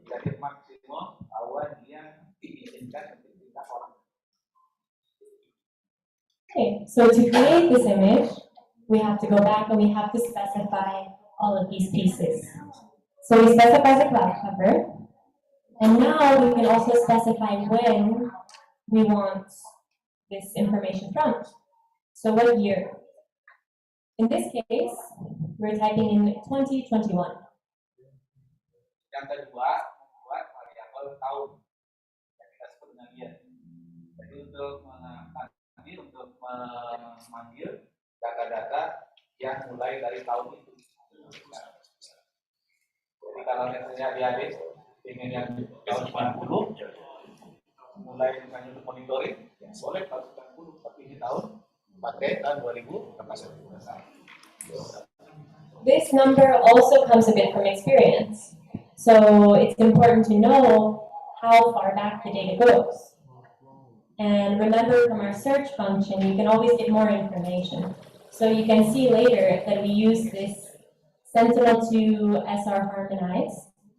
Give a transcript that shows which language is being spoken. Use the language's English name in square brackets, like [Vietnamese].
[Indonesian] Jadi maksimum bahwa dia diizinkan untuk kita orang. [English] Okay, so to create this image, we have to go back and we have to specify all of these pieces. So we specify the cloud cover, and now we can also specify when we want this information from. So what year? In this case, we're typing in 2021. [Indonesian] Yang kedua, membuat variabel tahun yang kita sebut dengan year. Jadi untuk memanggil data-data yang mulai dari tahun itu. Jadi kalau misalnya adik-adik ingin yang tahun 90, mulai misalnya untuk monitoring, yang boleh tahun 90, tapi ini tahun pakai tahun 2000, [English] This number also comes a bit from experience. So it's important to know how far back the data goes. And remember from our search function, you can always get more information. So you can see later that we use this Sentinel to SR harmonize.